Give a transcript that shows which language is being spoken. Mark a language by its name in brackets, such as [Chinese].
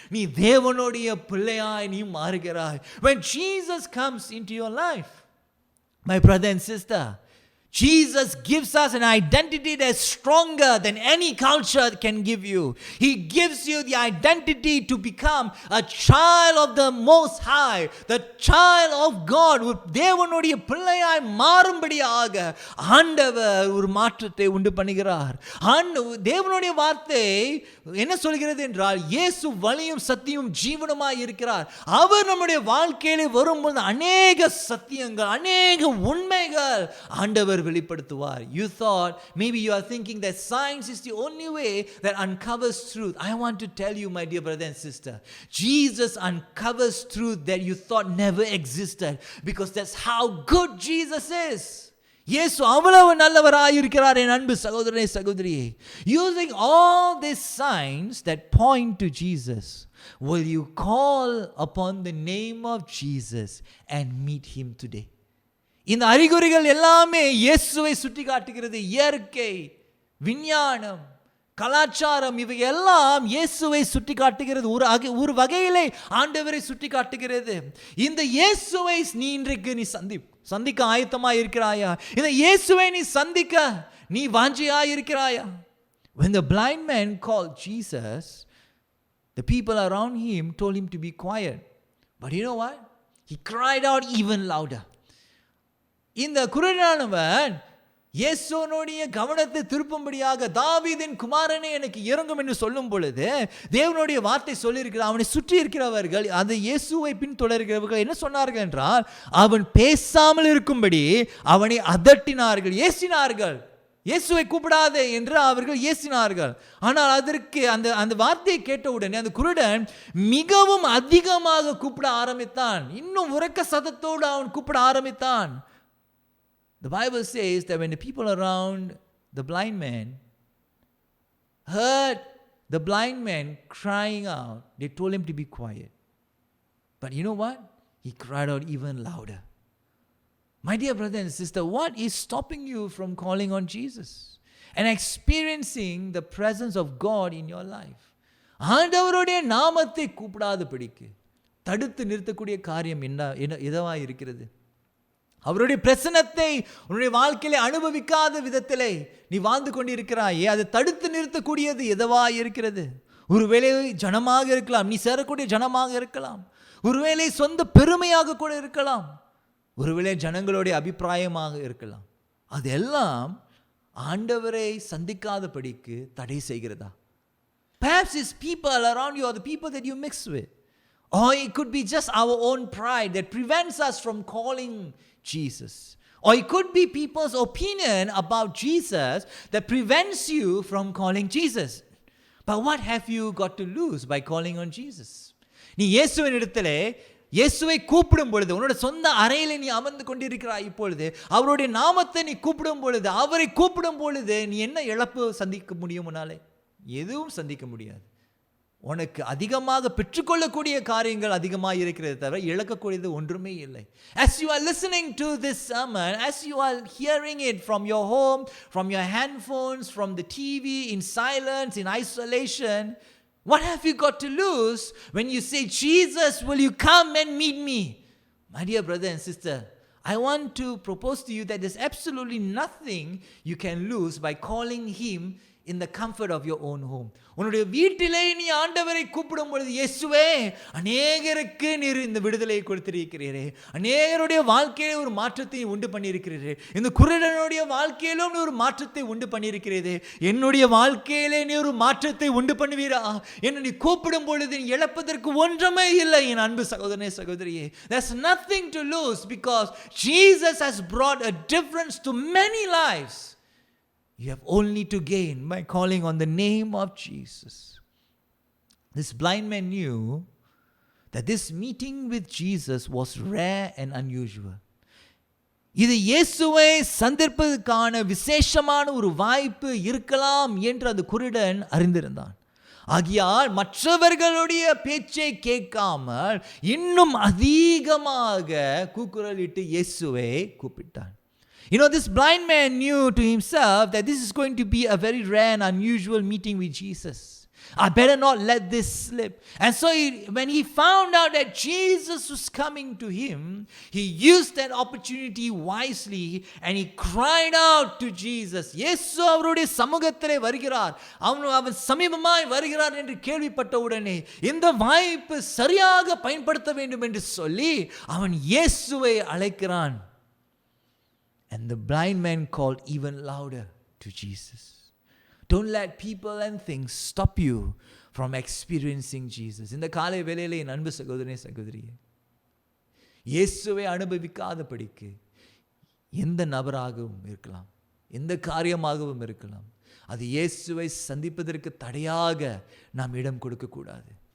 [Tamil] நீ தேவனுடைய பிள்ளையாய் நீ மாறுகிறாய். [English] When Jesus comes into your life, my brother and sister, Jesus gives us an identity that's stronger than any culture can give you. He gives you the identity to become a child of the Most High, the child of God. [Tamil] தேவனுடைய பிள்ளையாய் மாறும்படியாக ஆண்டவர் ஒரு மாற்றத்தை உண்டு பண்ணுகிறார். தேவனுடைய வார்த்தை என்ன சொல்கிறது என்றால், இயேசு வழியும் சத்தியமும் ஜீவனுமாய் இருக்கிறார். அவர் நம்முடைய வாழ்க்கையிலே வரும்போது அநேக சத்தியங்கள், அநேக உண்மைகள் ஆண்டவர் வெளிப்படுத்துவார். [English] You thought, maybe you are thinking that science is the only way that uncovers truth. I want to tell you, my dear brother and sister, Jesus uncovers truth that you thought never existed, because that's how good Jesus is. [Tamil] இயேசு அவ்வளவு நல்லவராய் இருக்கிறார் என் அன்பு சகோதரனே சகோதரியே. [English] Using all these signs that point to Jesus, will you call upon the name of Jesus and meet Him today? [Tamil] இந்த அறிகுறிகள் எல்லாமே இயேசுவை சுட்டி காட்டுகிறது. இயற்கை, விஞ்ஞானம், கலாச்சாரம், இவை எல்லாம் இயேசுவை சுட்டி காட்டுகிறது. ஒரு வகையிலே ஆண்டவரை சுட்டி காட்டுகிறது. இந்த இயேசுவை நீ இன்றைக்கு நீ சந்திக்க ஆயத்தமாக இருக்கிறாயா? இந்த இயேசுவை நீ சந்திக்க நீ வாஞ்சியாக இருக்கிறாயா? [English] When the blind man called Jesus, the people around him told him to be quiet. But you know what? He cried out even louder. [Tamil] இந்த குருடனானவன் இயேசுனுடைய கவனத்தை திருப்பும்படியாக, தாவீதின் குமாரனே எனக்கு இறங்கும் என்று சொல்லும் பொழுது தேவனுடைய வார்த்தை சொல்லியிருக்கிறார். அவனை சுற்றி இருக்கிறவர்கள், அந்த இயேசுவை பின்தொடர்கிறவர்கள் என்ன சொன்னார்கள் என்றால், அவன் பேசாமல் இருக்கும்படி அவனை அதட்டினார்கள், ஏசினார்கள். இயேசுவை கூப்பிடாதே என்று அவர்கள் ஏசினார்கள். ஆனால் அதற்கு அந்த வார்த்தையை கேட்டவுடனே அந்த குருடன் மிகவும் அதிகமாக கூப்பிட ஆரம்பித்தான். இன்னும் உரக்க சத்தத்தோடு அவன் கூப்பிட ஆரம்பித்தான். [English] The Bible says that when the people around the blind man heard the blind man crying out, they told him to be quiet. But you know what? He cried out even louder. My dear brother and sister, what is stopping you from calling on Jesus and experiencing the presence of God in your life? [Tamil] ஆண்டவருடைய நாமத்தை கூப்பிடாதபடிக்கு தடுத்து நிறுத்தக்கூடிய காரியம் எதுவா இருக்கிறது? அவருடைய பிரசன்னத்தை உன்னுடைய வாழ்க்கையிலே அனுபவிக்காத விதத்திலே நீ வாழ்ந்து கொண்டிருக்கிறாயே, அதை தடுத்து நிறுத்தக்கூடியது எதுவா இருக்கிறது? ஒருவேளை ஜனமாக இருக்கலாம், நீ சேரக்கூடிய ஜனமாக இருக்கலாம், ஒருவேளை சொந்த பெருமையாக கூட இருக்கலாம், ஒருவேளை ஜனங்களுடைய அபிப்பிராயமாக இருக்கலாம். அதெல்லாம் ஆண்டவரை சந்திக்காதபடிக்கு தடை செய்கிறதா? [English] Perhaps it's people around you or the people that you mix with. Or it could be just our own pride that prevents us from calling Jesus. Or it could be people's opinion about Jesus that prevents you from calling Jesus. But what have you got to lose by calling on Jesus? [Tamil] நீ இயேசுவின் இடத்திலே இயேசுவை கூப்பிடும் பொழுது, உன்னோட சொந்த அறையில் நீ அமர்ந்து கொண்டிருக்கிறாய் இப்பொழுது, அவருடைய நாமத்தை நீ கூப்பிடும் பொழுது, அவரை கூப்பிடும் பொழுது நீ என்ன இழப்பு சந்திக்க முடியும்? உன்னாலே எதுவும் சந்திக்க முடியாது. உனக்கு அதிகமாக பெற்றுக்கொள்ளக்கூடிய காரியங்கள் அதிகமாக இருக்கிறது தவிர இழக்கக்கூடியது ஒன்றுமே இல்லை. [English] As you are listening to this sermon, as you are hearing it from your home, from your handphones, from the TV, in silence, in isolation, what have you got to lose when you say, Jesus, will you come and meet me? My dear brother and sister, I want to propose to you that there's absolutely nothing you can lose by calling him in the comfort of your own home. [Tamil] உன்னுடைய வீட்டிலே நீ ஆண்டவரை கூப்பிடும் பொழுது, இயேசுவே, அநேகருக்கு நீர் இந்த விடுதலையை கொடுத்திருக்கிறீரே, அநேகருடைய வாழ்க்கையிலே ஒரு மாற்றத்தை உண்டு பண்ணியிருக்கிறீரே, இந்த குருடனுடைய வாழ்க்கையிலும் நீ ஒரு மாற்றத்தை உண்டு பண்ணியிருக்கிறீரே, என்னுடைய வாழ்க்கையிலே நீ ஒரு மாற்றத்தை உண்டு பண்ணுவீரா என்று நீ கூப்பிடும் பொழுது நீ இழப்பதற்கு ஒன்றுமே இல்லை. என் அன்பு சகோதரனே, சகோதரியே, [English] there's nothing to lose because Jesus has brought a difference to many lives. You have only to gain by calling on the name of Jesus. This blind man knew that this meeting with Jesus was rare and unusual. [Tamil] இது இயேசுவை சந்திப்பதற்கான விசேஷமான ஒரு வாய்ப்பு இருக்கலாம் என்று அந்த குருடன் அறிந்திருந்தான். ஆகையால் மற்றவர்களுடைய பேச்சை கேட்காமல் இன்னும் அதிகமாக கூக்குரலிட்டு இயேசுவை கூப்பிட்டான். [English] You know, this blind man knew to himself that this is going to be a very rare and unusual meeting with Jesus. I better not let this slip. And so when he found out that Jesus was coming to him, he used that opportunity wisely and he cried out to Jesus. [Tamil] இயேசு அவருடைய சமூகத்திலே வருகிறார், அவன் சமீபமாய் வருகிறார் என்று கேள்விப்பட்ட உடனே இந்த வாய்ப்பு சரியாக பயன்படுத்த வேண்டும் என்று சொல்லி அவன் இயேசுவை அழைக்கிறான். [English] And the blind man called even louder to Jesus. Don't let people and things stop you from experiencing Jesus. [Tamil] இந்த காலை வேளையிலே என் அன்பு சகோதரனே, சகோதரியே, இயேசுவை அனுபவிக்காதபடிக்கு எந்த நபராகவும் இருக்கலாம், எந்த காரியமாகவும் இருக்கலாம், அது இயேசுவை சந்திப்பதற்கு தடையாக நாம் இடம் கொடுக்கக்கூடாது.